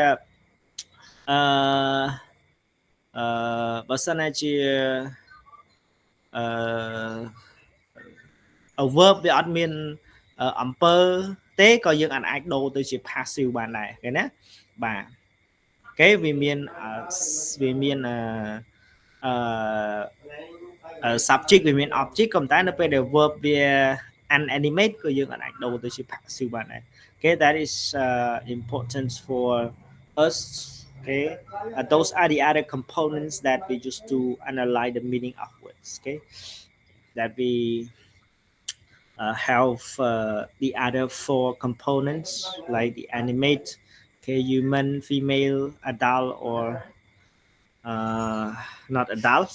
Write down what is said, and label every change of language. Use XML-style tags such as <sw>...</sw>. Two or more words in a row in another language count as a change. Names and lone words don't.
<km>បើសិនជាverb វាអត់មានអំពើទេក៏យើងអាចដូរទៅជា passive បានដែរឃើញណាបាទគេវាមាន subject វាមាន object ក៏តែនៅពេលដែល verb វា unanimate ក៏យើងអាចដូរទៅជា passive បានដែរ</km> <en>okay that is important for us. Okay, those are the other components that we use to analyze the meaning of words. Okay, that we have the other four components like the animate, okay, human, female, adult, or not adults.</en>